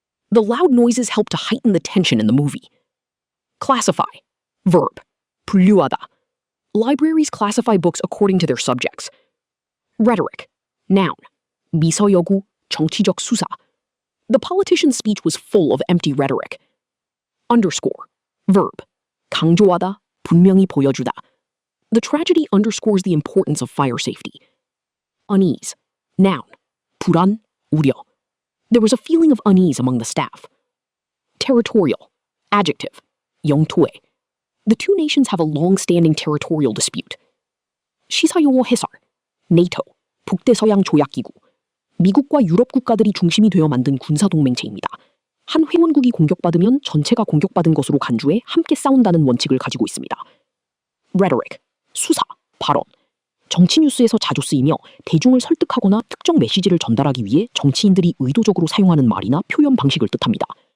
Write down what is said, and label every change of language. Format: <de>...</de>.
<en>The loud noises help to heighten the tension in the movie. Classify. Verb.</en> <ko>분류하다.</ko> <en>Libraries classify books according to their subjects. Rhetoric. Noun.</en> <ko>미서여구, 정치적 수사.</ko> <en>The politician's speech was full of empty rhetoric. Underscore. Verb.</en> <ko>강조하다, 분명히 보여주다.</ko> <en>The tragedy underscores the importance of fire safety. Unease. Noun.</en> <ko>불안, 우려.</ko> <en>There was a feeling of unease among the staff. Territorial. Adjective.</en> <ko>영토의.</ko> <en>The two nations have a long-standing territorial dispute.</en> <ko>시사용어 해설. NATO. 북대서양 조약기구. 미국과 유럽 국가들이 중심이 되어 만든 군사동맹체입니다. 한 회원국이 공격받으면 전체가 공격받은 것으로 간주해 함께 싸운다는 원칙을 가지고 있습니다. rhetoric, 수사, 발언. 정치 뉴스에서 자주 쓰이며 대중을 설득하거나 특정 메시지를 전달하기 위해 정치인들이 의도적으로 사용하는 말이나 표현 방식을 뜻합니다.</ko>